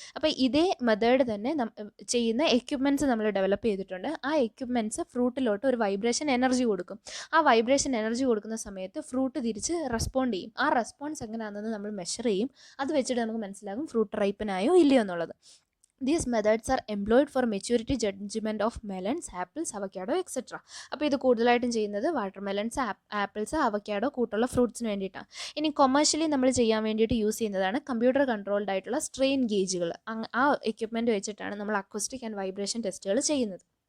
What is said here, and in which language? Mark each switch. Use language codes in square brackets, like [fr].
[ml] അപ്പോൾ ഇതേ മെത്തേഡ് തന്നെ ചെയ്യുന്ന എക്യുപ്മെൻറ്റ്സ് നമ്മൾ ഡെവലപ്പ് ചെയ്തിട്ടുണ്ട്. ആ എക്യുപ്മെൻറ്റ്സ് ഫ്രൂട്ടിലോട്ട് ഒരു വൈബ്രേഷൻ എനർജി കൊടുക്കും. ആ വൈബ്രേഷൻ എനർജി കൊടുക്കുന്ന സമയത്ത് ഫ്രൂട്ട് തിരിച്ച് റെസ്പോണ്ട് ചെയ്യും. ആ റെസ്പോൺസ് എങ്ങനെയാണെന്ന് നമ്മൾ മെഷർ ചെയ്യും. അത് വെച്ചിട്ട് നമുക്ക് മനസ്സിലാകും ഫ്രൂട്ട് റൈപ്പനായോ ഇല്ലയോ എന്നുള്ളത്. [en] These methods are employed for maturity judgment of melons, apples, avocado, etc. [ml] അപ്പോൾ ഇത് കൂടുതലായിട്ടും ചെയ്യുന്നത് വാട്ടർമെലൺസ്, ആപ്പിൾസ്, അവക്കാഡോ കൂട്ടുള്ള ഫ്രൂട്ട്സിന് വേണ്ടിയിട്ടാണ്. ഇനി കൊമേഴ്ഷ്യലി നമ്മൾ ചെയ്യാൻ വേണ്ടിയിട്ട് യൂസ് ചെയ്യുന്നതാണ് കമ്പ്യൂട്ടർ കൺട്രോൾഡ് ആയിട്ടുള്ള സ്ട്രെയിൻ ഗേജുകൾ. ആ എക്യുപ്മെൻറ്റ് വെച്ചിട്ടാണ് നമ്മൾ അക്വസ്റ്റിക് ആൻഡ് വൈബ്രേഷൻ ടെസ്റ്റുകൾ ചെയ്യുന്നത്.